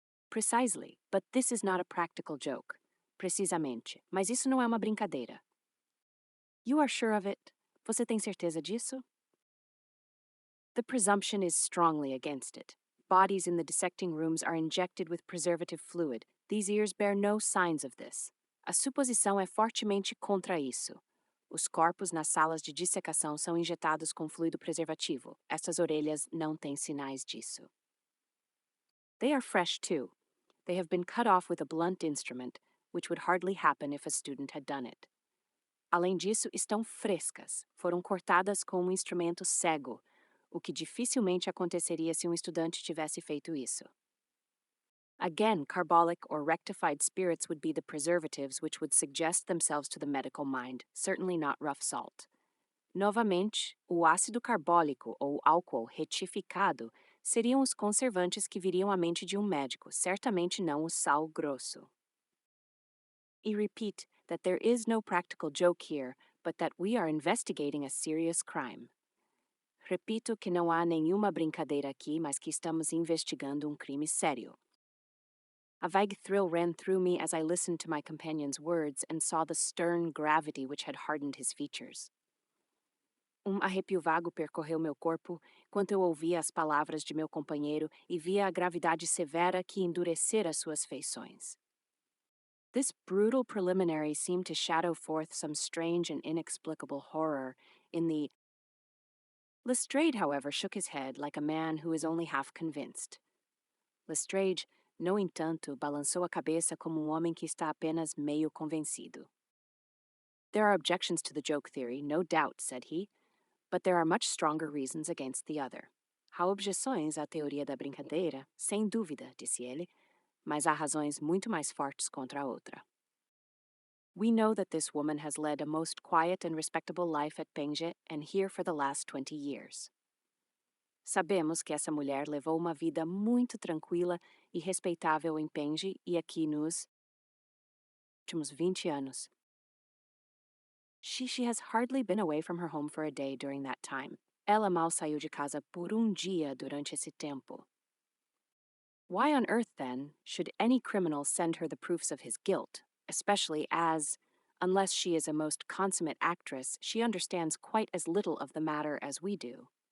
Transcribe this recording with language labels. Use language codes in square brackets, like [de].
[en] Precisely, but this is not a practical joke. [pt] Precisamente, mas isso não é uma brincadeira. [en] You are sure of it? [pt] Você tem certeza disso? [en] The presumption is strongly against it. Bodies in the dissecting rooms are injected with preservative fluid. These ears bear no signs of this. [pt] A suposição é fortemente contra isso. Os corpos nas salas de dissecação são injetados com fluido preservativo. Essas orelhas não têm sinais disso. [en] They are fresh, too. They have been cut off with a blunt instrument, which would hardly happen if a student had done it. [pt] Além disso, estão frescas, foram cortadas com um instrumento cego, o que dificilmente aconteceria se um estudante tivesse feito isso. [en] Again, carbolic or rectified spirits would be the preservatives which would suggest themselves to the medical mind, certainly not rough salt. [pt] Novamente, o ácido carbólico ou álcool retificado seriam os conservantes que viriam à mente de um médico, certamente não o sal grosso. [en] E repeat that there is no practical joke here, but that we are investigating a serious crime. [pt] Repito que não há nenhuma brincadeira aqui, mas que estamos investigando um crime sério. [en] A vague thrill ran through me as I listened to my companion's words and saw the stern gravity which had hardened his features. [pt] Arrepio vago percorreu meu corpo enquanto eu ouvia as palavras de meu companheiro e via a gravidade severa que endurecera suas feições. [en] This brutal preliminary seemed to shadow forth some strange and inexplicable horror in the... Lestrade, however, shook his head like a man who is only half convinced. [pt] Lestrade, no entanto, balançou a cabeça como homem que está apenas meio convencido. [en] There are objections to the joke theory, no doubt, said he, but there are much stronger reasons against the other. [pt] Há objeções à teoria da brincadeira, sem dúvida, disse ele, mas há razões muito mais fortes contra a outra. [en] We know that this woman has led a most quiet and respectable life at Penge and here for the last 20 years. [pt] Sabemos que essa mulher levou uma vida muito tranquila e respeitável em Penge e aqui nos últimos 20 anos. [en] She has hardly been away from her home for a day during that time. [pt] Ela mal saiu de casa por dia durante esse tempo. [en] Why on earth, then, should any criminal send her the proofs of his guilt, especially as, unless she is a most consummate actress, she understands quite as little of the matter as we do?